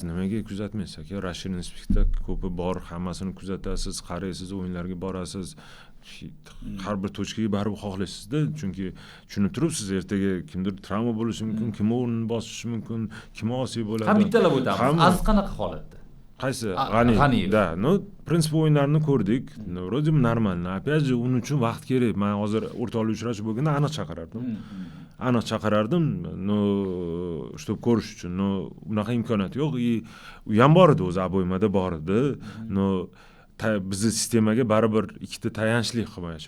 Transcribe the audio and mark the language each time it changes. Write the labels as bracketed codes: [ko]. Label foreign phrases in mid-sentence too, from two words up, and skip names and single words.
[uz] Nimaga kuzatmaysiz aka? Rashid Inspektor ko'pi bor, hammasini kuzatasiz, qaraysiz, o'yinlarga borasiz. Har bir tochkaga baribir xohlaysiz-da, chunki tushunib turibsiz, ertaga kimdir travma bo'lishi mumkin, kim o'rnini bosishi mumkin, kim osiy bo'ladi. Ham bittalab o'tamiz. Aziz qanaqa holatda? Qaysi? G'aniyev. Da, prinsip o'yinlarini ko'rdik. [ru] Вроде нормально. Опять же, [uz] uning uchun vaqt kerak. Men hozir o'rtoqlik uchrashuv bo'lganda aniq chaqirardim. Чтобы ko'rish uchun. Unaqa imkoniyat yo'q. U ham bor edi, o'zi aboymada bor edi. Bizni sistemaga baribir ikkita tayanchli himoyachi.